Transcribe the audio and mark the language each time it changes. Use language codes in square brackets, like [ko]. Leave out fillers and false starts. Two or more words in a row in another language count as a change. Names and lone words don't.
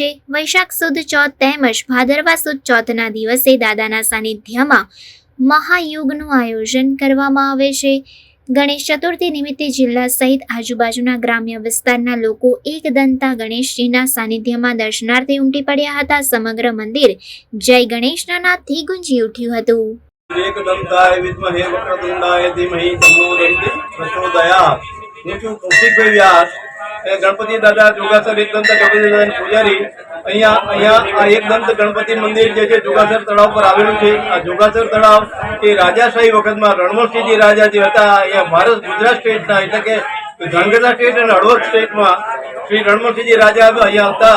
[gu] વૈશાખ સુદ ચોથ તેમજ ભાદરવા સુદ ચોથના દિવસે દાદાના સાનિધ્યમાં મહાયુગનું આયોજન કરવામાં આવે છે। ગણેશ ચતુર્થી નિમિત્તે જિલ્લા સહિત આજુબાજુના ગ્રામ્ય વિસ્તારના લોકો એકદંતા ગણેશજીના સાનિધ્યમાં દર્શનાર્થે ઉમટી પડ્યા હતા। સમગ્ર મંદિર જય ગણેશના નાદથી ગુંજી ઉઠ્યું હતું। [sa] एकदंताय विद्महे वक्रतुंडाय धीमहि तन्नो दन्ति प्रचोदयात्। [gu] હું છું કૌશિકભાઈ વ્યાસ, ગણપતિ દાદા જોગાસર એકદંત ગણપતિ દાદાની પૂજારી। અહીંયા આ એકદંત ગણપતિ મંદિર જે છે જોગાસર તળાવ પર આવેલું છે। આ જોગાસર તળાવ એ રાજાશાહી વખતમાં રણમલસિંહજી રાજા જે હતા, અહીંયા ભારત ગુજરાત સ્ટેટના એટલે કે ધ્રાંગધ્રા સ્ટેટ અને હળવદ સ્ટેટમાં શ્રી રણમલસિંહજી રાજા અહીંયા હતા।